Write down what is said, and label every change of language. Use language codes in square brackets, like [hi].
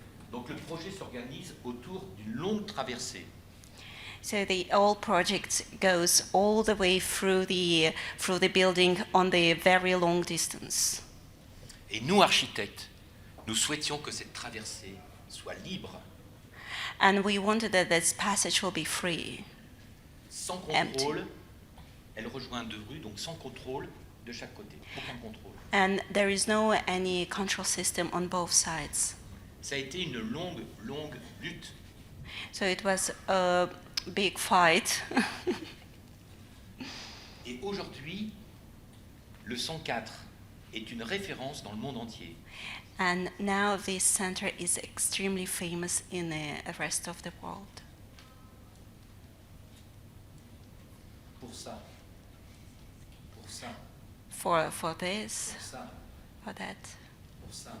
[fr] Donc le projet s'organise autour d'une longue traversée. [en] So the whole project goes all the way through the building on the very long distance. [fr] Et nous, architectes, nous souhaitions que cette traversée soit libre. [en] And we wanted that this passage will be free. [fr] Sans contrôle, elle rejoint deux rues, donc sans contrôle de chaque côté, aucun contrôle. [en] And there is no any control system on both sides. [fr] Ça a été une longue lutte. [en] So it was a big fight. [fr] Et aujourd'hui, le 104 est une référence dans le monde entier. [en] And now this center is extremely famous in the rest of the world. [fr] Pour ça. [en] For this. [fr] Pour ça. [en] For that. [fr] Pour ça.